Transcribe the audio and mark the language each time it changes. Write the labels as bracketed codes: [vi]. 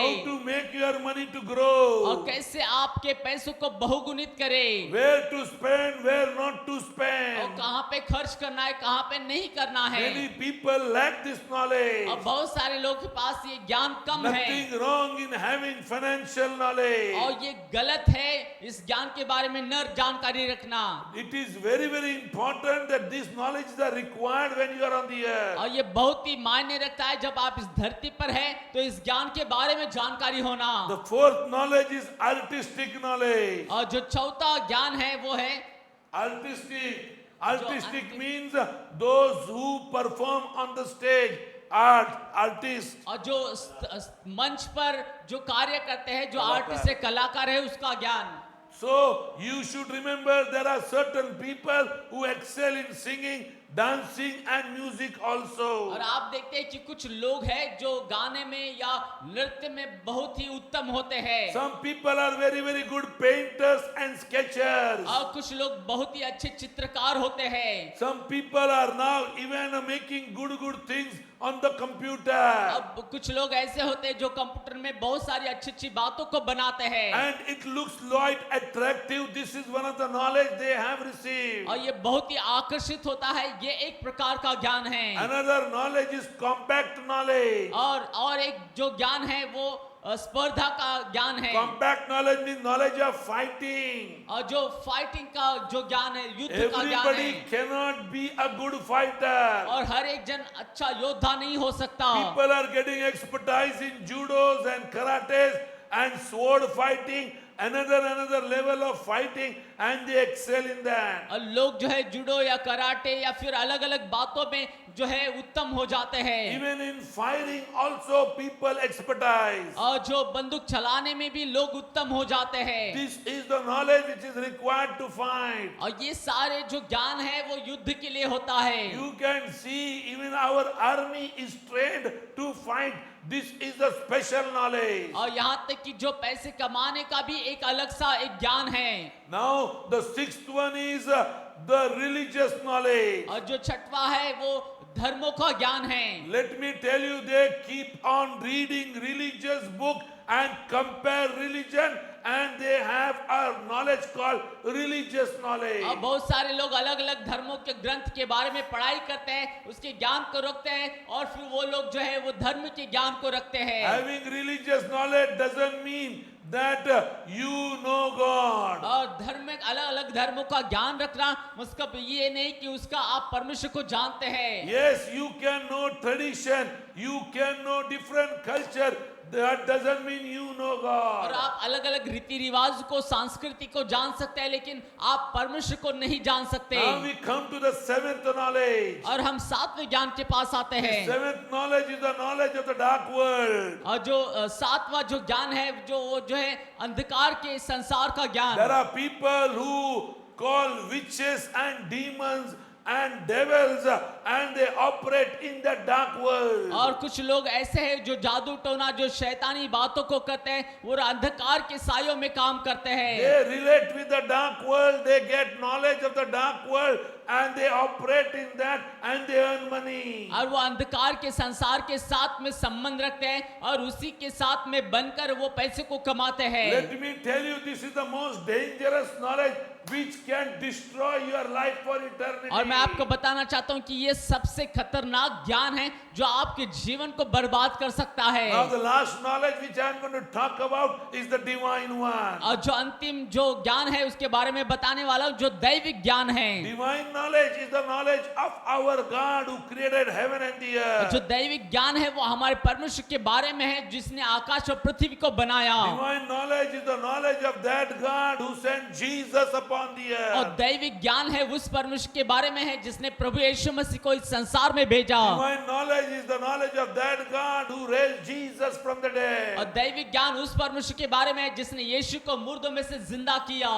[en] How to make your money to grow. [hi] और कैसे आपके पैसों को बहुगुणित करे। [en] Where to spend, where not to [hi] और [en] spend. [hi] कहाँ पे खर्च करना है, कहाँ पे नहीं करना है। [en] Many people lack this knowledge. [hi] और बहुत सारे लोगों के पास ये ज्ञान कम है। [en] Nothing wrong in having financial knowledge. [hi] और ये गलत है इस ज्ञान के बारे में न जानकारी रखना। [en] It is very important that these knowledges are required when you are on the earth. [hi] और ये बहुत ही मायने रखता है जब आप इस धरती पर हैं तो इस ज्ञान के बारे में जानकारी होना। [en] The fourth knowledge is artistic knowledge. [hi] और जो चौथा ज्ञान है वो है [en] Artistic. Artistic means those who perform on the stage. Art, artist. [hi] और जो मंच पर जो कार्य करते हैं जो कलाकार। आर्टिस्ट है कलाकार है उसका ज्ञान। [en] So you should remember there are certain people who excel in singing, dancing and music also. [hi] और आप देखते हैं कि कुछ लोग हैं जो गाने में या नृत्य में बहुत ही उत्तम होते हैं। [en] Some people are very good painters and sketchers. [hi] और कुछ लोग बहुत ही अच्छे चित्रकार होते हैं। [en] Some people are now even making good things on the computer. [hi] अब कुछ लोग ऐसे होते हैं जो कंप्यूटर में बहुत सारी अच्छी बातों को बनाते हैं। [en] And it looks quite attractive. This is one of the knowledge they have received. [hi] और ये बहुत ही आकर्षित होता है, ये एक प्रकार का ज्ञान है। [en] Another knowledge is compact knowledge. [hi] और एक जो ज्ञान है वो स्पर्धा का ज्ञान है। [en] Compact knowledge means knowledge of fighting. [hi] और जो फाइटिंग का जो ज्ञान है युद्ध का ज्ञान [en] Everybody [hi] है। [en] cannot be a good fighter. [hi] और हर एक जन अच्छा योद्धा नहीं हो सकता। [en] People are getting expertise in judos and karates and sword fighting, another level of fighting, and they excel in that. [hi] और लोग जो है जुडो या कराटे या फिर अलग अलग बातों में जो है उत्तम हो जाते हैं। [en] Even in firing also people expertise. [hi] और जो बंदूक चलाने में भी लोग उत्तम हो जाते हैं। [en] This is the knowledge which is required to fight. [hi] और ये सारे जो ज्ञान है वो युद्ध के लिए होता है। [en] You can see even our army is trained to fight. This is the special knowledge. [hi] और यहाँ तक कि जो पैसे कमाने का भी एक अलग सा एक ज्ञान है। [en] Now the sixth one is the religious knowledge. [hi] और जो छठवा है वो धर्मों का ज्ञान है। [en] Let me tell you, they keep on reading religious book and compare religion, and they have a knowledge called religious knowledge. [hi] और बहुत सारे लोग अलग अलग धर्मों के ग्रंथ के बारे में पढ़ाई करते हैं, उसके ज्ञान को रखते हैं और फिर वो लोग जो है वो धर्म के ज्ञान को रखते हैं। [en] Having religious knowledge doesn't mean that you know God. [hi] और धर्म में अलग अलग धर्मों का ज्ञान रखना मतलब ये नहीं कि उसका आप परमेश्वर को जानते हैं। [en] Yes, you can know tradition, you can know different culture. that doesn't mean you know [hi] और [en] God. [hi] आप अलग अलग रीति रिवाज को संस्कृति को जान सकते हैं, लेकिन आप परमेश्वर को नहीं जान सकते। [en] Now we come to the seventh knowledge. [hi] और हम सातवें ज्ञान के पास आते हैं। [en] Seventh knowledge is the knowledge of the dark world. [hi] और जो सातवां जो ज्ञान है, जो है अंधकार के संसार का ज्ञान। [en] There are people who call witches and demons and devils and they operate in the dark world. [hi] और कुछ लोग ऐसे हैं जो जादू टोना, जो शैतानी बातों को करते हैं, वो अंधकार के सायों में काम करते हैं। [en] They relate with the dark world, they get knowledge of the dark world and they operate in that and they earn money. [hi] और वो अंधकार के संसार के साथ में संबंध रखते हैं और उसी के साथ में बनकर वो पैसे को कमाते हैं। [en] Let me tell you, this is the most dangerous knowledge which can destroy your life for eternity. [hi] और मैं आपको बताना चाहता हूं कि ये सबसे खतरनाक ज्ञान है जो आपके जीवन को बर्बाद कर सकता है। [en] Now the last knowledge which I am going to talk about is the divine one. [hi] और जो अंतिम जो ज्ञान है उसके बारे में बताने वाला हूं, जो दैविक ज्ञान है। [en] Divine knowledge is the knowledge of our God who created heaven and the earth. [hi] जो दैविक ज्ञान है वो हमारे परमेश्वर के बारे में है जिसने आकाश और पृथ्वी को बनाया। [en] Divine knowledge is the knowledge of that God who sent Jesus upon the [hi] और [en] earth. [hi] दैविक ज्ञान है उस परमेश्वर के बारे में है जिसने प्रभु यीशु मसीह को इस संसार में भेजा। [en] Divine knowledge is the knowledge of that God who raised Jesus from the [hi] और [en] dead. [hi] दैविक ज्ञान उस परमेश्वर के बारे में है जिसने यीशु को मुर्दों में से जिंदा किया।